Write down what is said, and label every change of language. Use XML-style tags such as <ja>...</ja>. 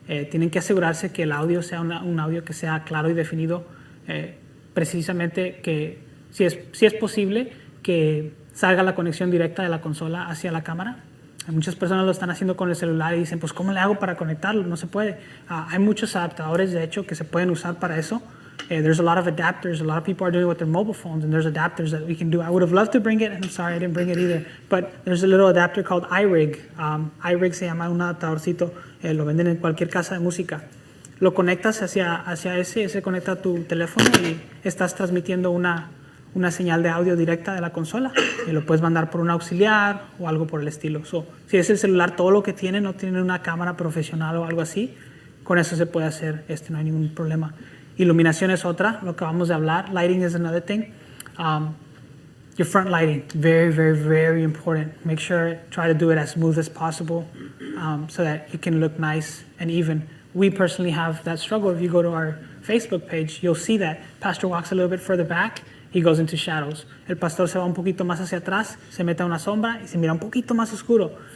<es>Tienen que asegurarse que el audio sea un audio que sea claro y definido, precisamente que si es posible que salga la conexión directa de la consola hacia la cámara. Muchas personas lo están haciendo con el celular y dicen, pues ¿cómo le hago para conectarlo? No se puede. Hay muchos adaptadores, de hecho, que se pueden usar para eso.</es> <en>There's a lot of adapters. A lot of people are doing it with their mobile phones, and there's adapters that we can do. I would have loved to bring it, and I'm sorry I didn't bring it either. But there's a little adapter called iRig.</en> <es>iRig se llama un adaptadorcito. Lo venden en cualquier casa de música. Lo conectas hacia ese conecta a tu teléfono y estás transmitiendo una señal de audio directa de la consola y lo puedes mandar por un auxiliar o algo por el estilo. Si es el celular, todo lo que tiene, no tiene una cámara profesional o algo así, con eso se puede hacer, no hay ningún problema. Iluminación es otra, lo que acabamos de hablar.</es> <en>Lighting is another thing. Your front lighting, very, very, very important. Make sure, try to do it as smooth as possible so that it can look nice and even. We personally have that struggle. If you go to our Facebook page, you'll see that Pastor walks a little bit further back. He goes into shadows.</en> <es>El pastor se va un poquito más hacia atrás, se mete a una sombra y se mira un poquito más oscuro.</es>